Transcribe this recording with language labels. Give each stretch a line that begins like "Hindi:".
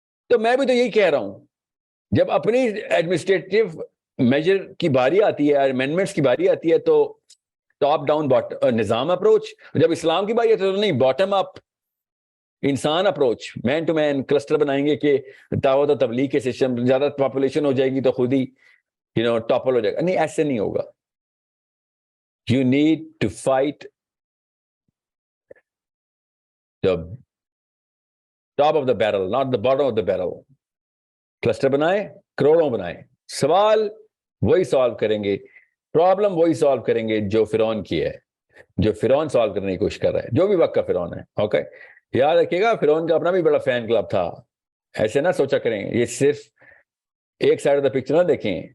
Urdu: تو میں بھی تو یہی کہہ رہا ہوں, جب اپنی ایڈمنسٹریٹو میجر کی باری آتی ہے, امینڈمنٹس کی باری آتی ہے, تو ٹاپ ڈاؤن نظام اپروچ. جب اسلام کی باری آتی ہے تو نہیں, باٹم اپ انسان approach, main to main cluster بنائیں گے کہ دعوت و تبلیغ کے سسٹم, زیادہ پاپولیشن ہو جائے گی تو خود ہی ٹاپل ہو جائے گا. نہیں, ایسے نہیں ہوگا.
English: You need to fight the top of the barrel, not the bottom of the barrel.
Urdu: Cluster بنائے, کروڑوں بنائے, سوال وہی سالو کریں گے, پرابلم وہی سالو کریں گے جو فرعون کی ہے, جو فرعون سالو کرنے کی کوشش کر رہا ہے, جو بھی وقت کا فرعون ہے. اوکے, یاد رکھیے گا فرعون کا اپنا بھی بڑا فین کلب تھا. ایسے نہ سوچا کریں یہ صرف ایک
English: side of the picture
Urdu: نہ دیکھیں.